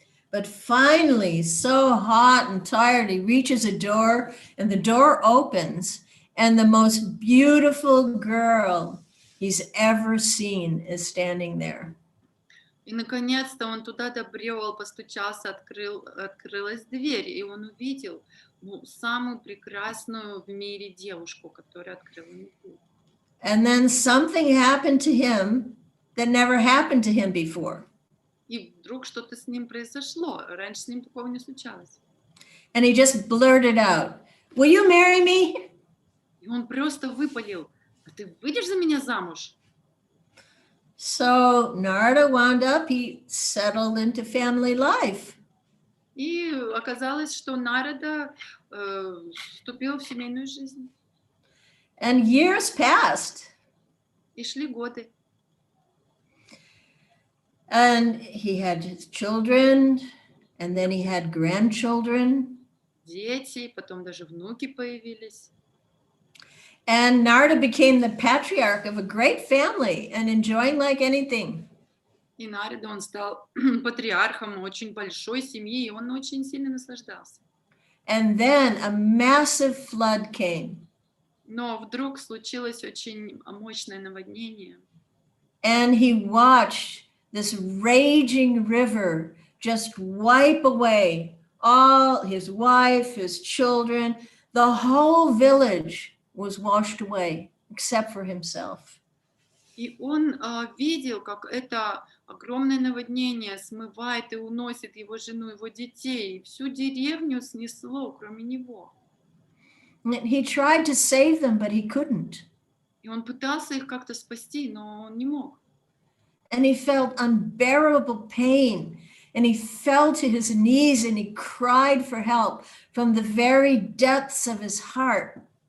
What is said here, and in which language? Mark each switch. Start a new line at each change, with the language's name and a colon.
English: But finally, so hot and tired, he reaches a door, and the door opens, and the most beautiful girl he's ever seen is standing there.
Russian: И наконец-то он туда добрел, постучался, открылась дверь, и он увидел самую прекрасную в мире девушку, которая открыла ему дверь.
English: And then something happened to him that never happened to him before.
Russian: И вдруг что-то с ним произошло, раньше с ним такого не случалось.
English: And he just blurted out, "Will you marry me?"
Russian: И он просто выпалил: а ты выйдешь за меня замуж?
English: So Narada wound up, he settled into family life.
Russian: И оказалось, что Нарада вступил в семейную жизнь.
English: And years passed.
Russian: И шли годы.
English: And he had his children, and then he had grandchildren.
Russian: Дети, потом даже внуки появились.
English: And Narada became the patriarch of a great family and enjoying like anything.
Russian: И Нарада, он стал патриархом очень большой семьи, и он очень сильно наслаждался.
English: And then a massive flood came.
Russian: Но вдруг случилось очень мощное наводнение.
English: And he watched this raging river just wipe away all his wife, his children, the whole village was washed away except for himself.
Russian: И он видел, как это огромное наводнение смывает и уносит его жену, его детей, и всю деревню снесло, кроме него.
English: And he tried to save them, but he couldn't.
Russian: И он пытался их как-то спасти, но он не мог.
English: And he felt unbearable pain, and he fell to his knees and he cried for help from the very depths of his heart.